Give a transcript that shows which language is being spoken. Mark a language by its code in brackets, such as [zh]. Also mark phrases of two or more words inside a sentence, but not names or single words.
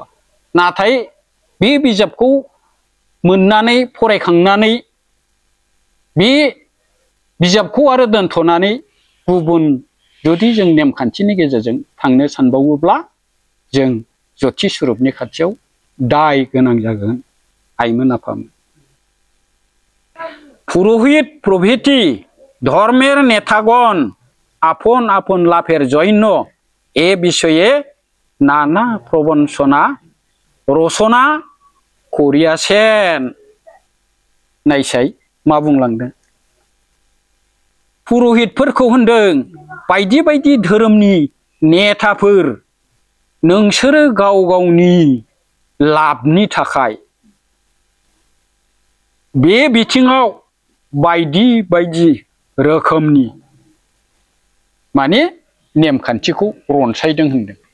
[brx] नाथाय बे बिजाबखौ मोननानै फरायखांनानै बे बिजाबखौ आरो दोनथ'नानै गुबुन जुदि जों नेमखान्थिनि गेजेरजों थांनो सानबावोब्ला जों ज्योति स्वरूपनि खाथियाव दाय गोनां जागोन आइमोन आफामोन। [bn] পুরোহিত প্রভৃতি ধর্মের নেতাগণ আপন আপন লাভের জন্য এ বিষয়ে নানা প্রবঞ্চনা রচনা করিয়াছেন। [brx] नायसाय मा बुंलांदों पुरोहितफोरखौ होनदों बायदि बायदि धोरोमनि नेताफोर नोंसोरो गाव गावनि लाभनि थाखाय बे बिथिङाव बायदि बायदि रोखोमनि माने नेमखान्थिखौ रनसायदों होनदों।